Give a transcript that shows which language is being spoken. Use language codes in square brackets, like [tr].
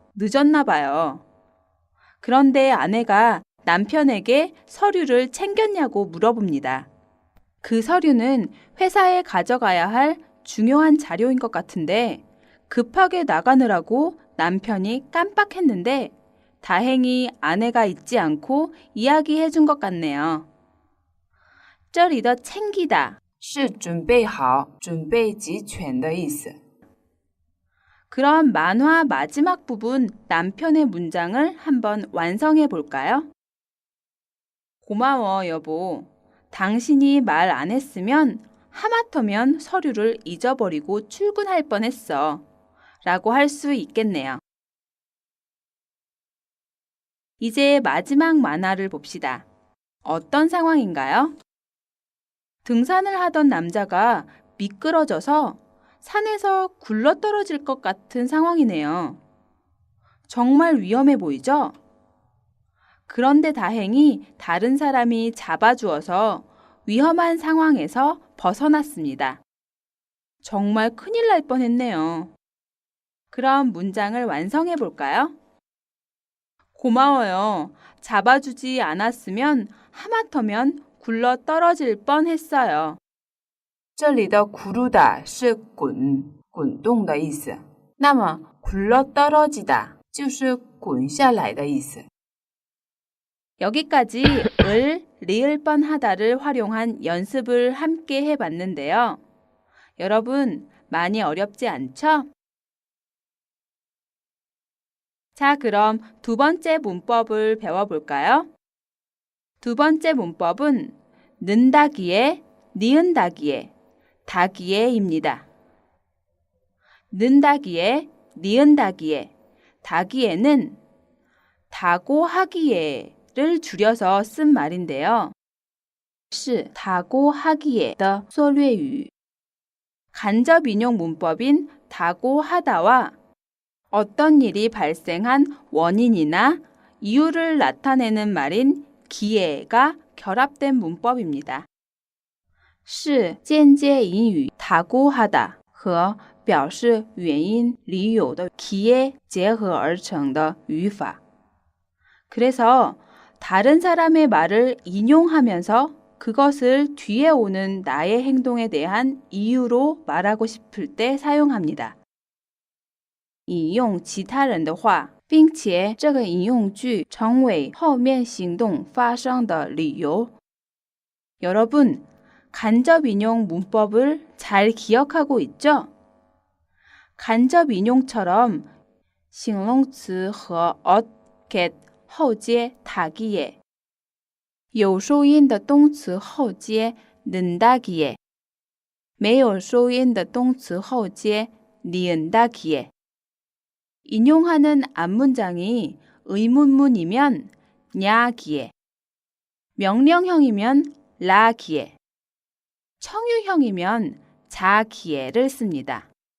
[ko] 늦었나 봐요. 그런데 아내가 남편에게 서류를 챙겼냐고 물어봅니다. 그 서류는 회사에 가져가야 할 중요한 자료인 것 같은데 급하게 나가느라고 남편이 깜빡했는데 다행히 아내가 잊지 않고 이야기해 준 것 같네요. [zh] 这里的 챙기다 是准备好、准备齐全的意思。 [ko] 그럼 만화 마지막 부분 남편의 문장을 한번 완성해 볼까요? 고마워, 여보. 당신이 말 안 했으면 하마터면 서류를 잊어버리고 출근할 뻔했어. 라고 할 수 있겠네요. 이제 마지막 만화를 봅시다. 어떤 상황인가요? 등산을 하던 남자가 미끄러져서 산에서 굴러떨어질 것 같은 상황이네요. 정말 위험해 보이죠? 그런데 다행히 다른 사람이 잡아주어서 위험한 상황에서 벗어났습니다. 정말 큰일 날 뻔했네요. 그럼 문장을 완성해 볼까요? 고마워요. 잡아주지 않았으면 하마터면 굴러 떨어질 뻔했어요. [zh] 这里的 구르다 是滚动的意思。那么 굴러떨어지다 就是滚下来的意思。 [ko] 여기까지 을, 리을 뻔하다를 활용한 연습을 함께 해봤는데요. 여러분, 많이 어렵지 않죠? 자, 그럼 두 번째 문법을 배워볼까요? 두 번째 문법은 는다기에, 니은다기에, 다기에입니다. 는다기에, 니은다기에, 다기에는 다고 하기에를 줄여서 쓴 말인데요. [zh] 是다고 하기에的缩略语. [ko] 간접 인용 문법인 다고 하다와 어떤 일이 발생한 원인이나 이유를 나타내는 말인 기에가 결합된 문법입니다. [zh] 是间接引语다고 하다和表示原因理由的기에结合而成的语法. [ko] 그래서 다른 사람의 말을 인용하면서 그것을 뒤에 오는 나의 행동에 대한 이유로 말하고 싶을 때 사용합니다. [zh] 引用其他人的话，并且这个引用句成为后面行动发生的理由. [ko] 여러분, 간접 인용 문법을 잘 기억하고 있죠? 간접 인용처럼 [zh] 形容词和 ot, get 后接다기에, 有收音的动词后接 는다기에, 没有收音的动词后接 니은다기에. [ko] 인용하는 앞문장이 의문문이면 냐기에, 명령형이면 라기에, 청유형이면 자기에를 씁니다.